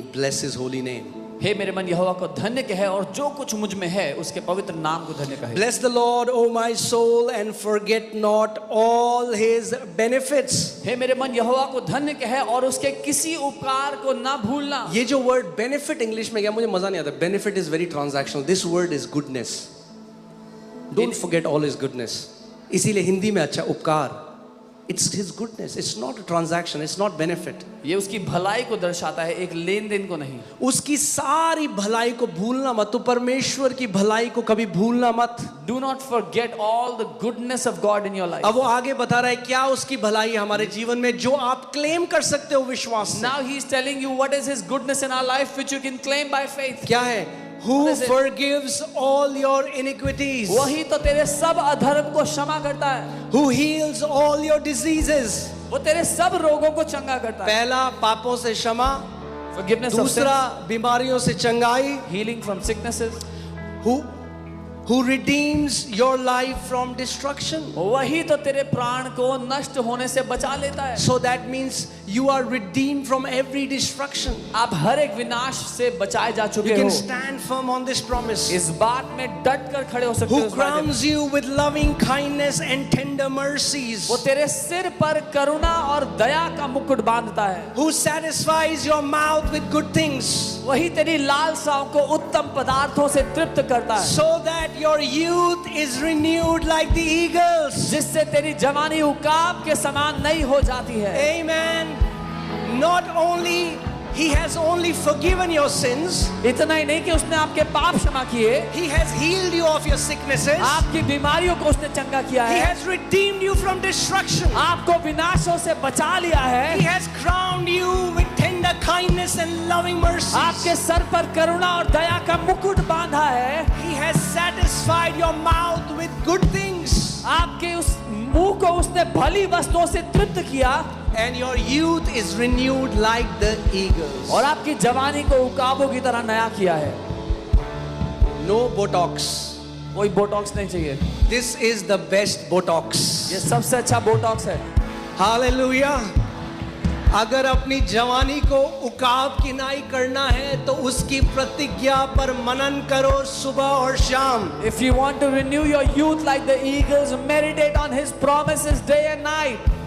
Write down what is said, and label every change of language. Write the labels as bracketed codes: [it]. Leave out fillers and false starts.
[en] Bless His holy name. [hi] हे मेरे मन यहोवा को धन्य कहे और जो कुछ मुझ में है उसके पवित्र नाम को धन्य कहे। [en] Bless the Lord, O my soul, and forget not all His benefits. [hi] हे मेरे मन यहोवा को धन्य कहे और उसके किसी उपकार को ना भूलना। ये जो वर्ड बेनिफिट इंग्लिश में क्या मुझे मजा नहीं आता। [en] Benefit is very transactional. This word is goodness. Don't forget all his goodness. [hi] इसीलिए हिंदी में अच्छा उपकार। [en] It's his goodness, it's not a transaction, it's not benefit. [hi] ये उसकी भलाई को दर्शाता है, एक लेन देन को नहीं। उसकी सारी भलाई को भूलना मत। तो परमेश्वर की भलाई को कभी भूलना मत। [en] Do not forget all the goodness of God in your life. [hi] अब वो आगे बता रहा है क्या उसकी भलाई है हमारे जीवन में जो आप क्लेम कर सकते हो विश्वास से। [en] Now he is telling you what is his goodness in our life which you can claim by faith. [hi] क्या है? [en] Who forgives all your iniquities? [hi] वही तो तेरे सब अधर्म को क्षमा करता है। [en] Who heals all your diseases? [hi] वो तेरे सब रोगों को चंगा करता है। पहला पापों से क्षमा, [en] Forgiveness of [hi] दूसरा [en] sins, [hi] बीमारियों से चंगाई, [en] healing from sicknesses, who redeems your life from destruction. [hi] वही तो तेरे प्राण को नष्ट होने से बचा लेता है। [en] So that means you are redeemed from every destruction. [hi] आप हर एक विनाश से बचाए जा [en] You [hi] चुके [en] can [hi] हो। [en] stand firm on this promise. [hi] इस बात में डट कर खड़े हो सकते हो। [en] Who crowns you with loving kindness and tender mercies. [hi] वो तेरे सिर पर करुणा और दया का मुकुट बांधता है। [en] Who satisfies your mouth with good things. [hi] वही तेरी लालसाओं को उत्तम पदार्थों से तृप्त करता है। [en] So that your youth is renewed like the eagles. [hi] जिससे तेरी जवानी उकाब के समान नई हो जाती है। [en] Amen. not only He has only forgiven your sins, [hi] इतना ही नहीं कि उसने आपके पाप क्षमा किए, [en] He has healed you of your sicknesses, [hi] आपकी बीमारियों को उसने चंगा किया [en] He [hi] है, [en] has redeemed you from destruction, [hi] आपको विनाशों से बचा लिया है, [en] He has crowned you with tender kindness and loving mercy. [hi] आपके सर पर करुणा और दया का मुकुट बांधा है, [en] He has satisfied your mouth with good things, [hi] आपके उस मुंह को उसने भली वस्तुओं से तृप्त किया, [en] and your youth is renewed like the eagles. [hi] और आपकी जवानी को उकाबों की तरह नया किया है. [en] No Botox. [hi] कोई बोटॉक्स नहीं चाहिए. [en] This is the best Botox. [hi] ये सबसे अच्छा बोटॉक्स है. [en] Hallelujah. [hi] अगर अपनी जवानी को उकाब किनाई करना है तो उसकी प्रतिज्ञा पर मनन करो सुबह और शाम. [en] If you want to renew your youth like the eagles, meditate on His promises day and night.